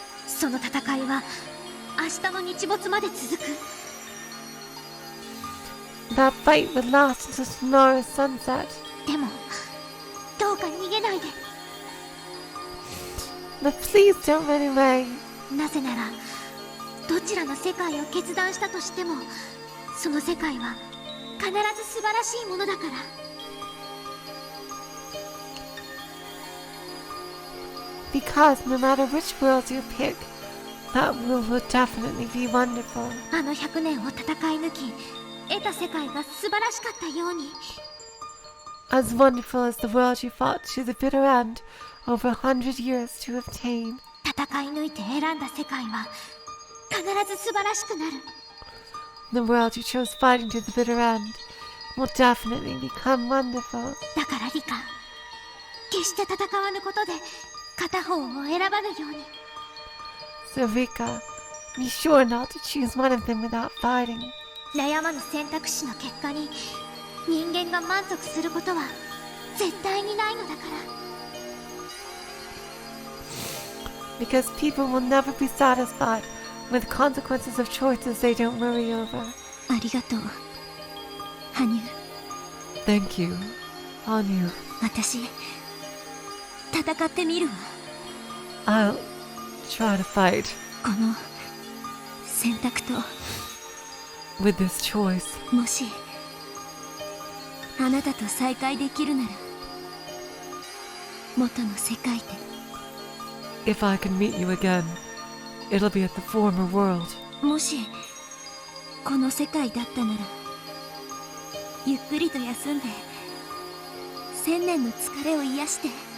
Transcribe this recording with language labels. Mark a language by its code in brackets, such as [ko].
[ja] その戦いは明日の日没まで続く。 [en] That fight would last until tomorrow's sunset. [ja] でも、どうか逃げないで。 [en] But please don't run away. [ja] なぜなら、どちらの世界を決断したとしても、その世界は必ず素晴らしいものだから。 [en] Because no matter which world you pick, that world will definitely be wonderful. [ja] あの100年を戦い抜き、得た世界が素晴らしかったように。 [en] As wonderful as the world you fought to the bitter end over 100 years to obtain. [ja] 戦い抜いて選んだ世界は必ず素晴らしくなる。 [en] The world you chose fighting to the bitter end will definitely become wonderful. [ja] だからリカ、決して戦わぬことで片方を選ばぬように。 [en] So Rika, be sure not to choose one of them without fighting. [ja] 悩まぬ選択肢の結果に人間が満足することは絶対にないのだから。 [en] Because people will never be satisfied with consequences of choices they don't worry over. [ja] ありがとう、羽生。 [en] Thank you, Hanyu. [ja] 私、戦ってみるわ。 [en] I'll try to fight [ja] この選択と、 [en] with this choice. [ja] もしあなたと再会できるなら、元の世界で。 [en] If I can meet you again, it'll be at the former world. [ja] もしこの世界だったなら、ゆっくりと休んで1000年の疲れを癒して。